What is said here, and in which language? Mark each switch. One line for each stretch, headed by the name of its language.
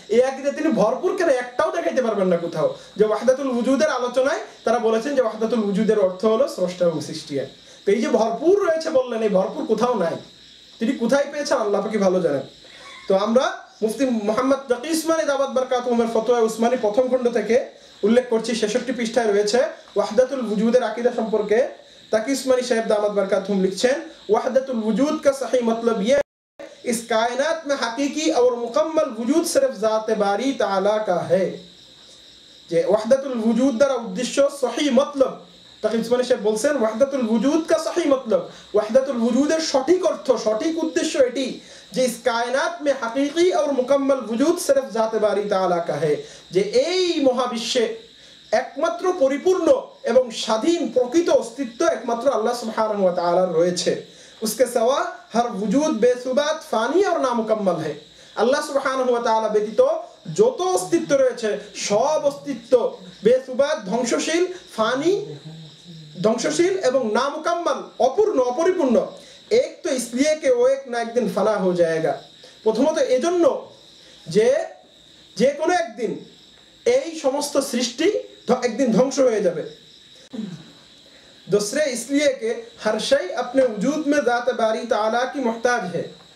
Bangla: এই আকীদা তিনি ভরপুর কেন একটাও দেখাইতে পারবেন না কোথাও যে ওয়াহদাতুল ওয়ুজুদের আলোচনায় তারা বলেছেন যে ওয়াহদাতুল ওয়ুজুদের অর্থ হলো স্রষ্টা এবং সৃষ্টি এক। তো এই যে ভরপুর রয়েছে বললেন, এই ভরপুর কোথাও নাই। তিনি কোথায় পেয়েছেন আল্লাহ পাকই ভালো জানেন। তো আমরা মুফতি মুহাম্মদ তাকি উসমানী দাওয়াত বারাকাতুহুর ফতোয়া উসমানী প্রথম খণ্ড থেকে উল্লেখ করছি, 66 পৃষ্ঠায় রয়েছে ওয়াহদাতুল ওয়ুজুদের আকীদা সম্পর্কে। তাকি উসমানী সাহেব দাওয়াত বারাকাতুহুম লিখছেন, ওয়াহদাতুল ওয়ুজুদ
Hindi: का सही मतलब ये इस कायनात में हकीकी और मुकम्मल वजूद सिर्फ ज़ात बारी ताला का है।
Bangla: যে ওয়াহদাতুল ওয়ুজুদ দ্বারা উদ্দেশ্য সহি মতলব, তাকি উসমানী সাহেব বলছেন ওয়াহদাতুল ওয়ুজুদ
Hindi: का सही मतलब,
Bangla: ওয়াহদাতুল ওয়ুজুদের সঠিক অর্থ সঠিক উদ্দেশ্য এটি যে
Hindi: ইস কায়নাত মে হাকিকি और मुकम्मल वजूद सिर्फ ज़ात बारी ताला का है,
Bangla: যে এই মহাবিশ্বে একমাত্র পরিপূর্ণ এবং স্বাধীন প্রকৃত অস্তিত্ব একমাত্র আল্লাহ সুবহানাহু ওয়া তাআলার রয়েছে।
Hindi: उसके सिवा हर वजूद बेसुबात फानी और नामुकम्मल है।
Bangla: আল্লাহ সুবহানাহু ওয়া তাআলা ব্যতীত যত অস্তিত্ব রয়েছে সব অস্তিত্ব বেসুবাত, ধ্বংসশীল, ফানি, ধ্বংসশীল এবং নামুকাম্মাল, অপূর্ণ, অপরিপূর্ণ।
Hindi: এক তো इसलिए कि वो एक ना एक दिन फना हो जाएगा।
Bangla: প্রথমত এজন্য যে যে কোনো একদিন এই সমস্ত সৃষ্টি একদিন ধ্বংস হয়ে যাবে।
Hindi: दूसरे इसलिए कि हर शय अपने वजूद में ज़ात बारी ताला की मोहताज है।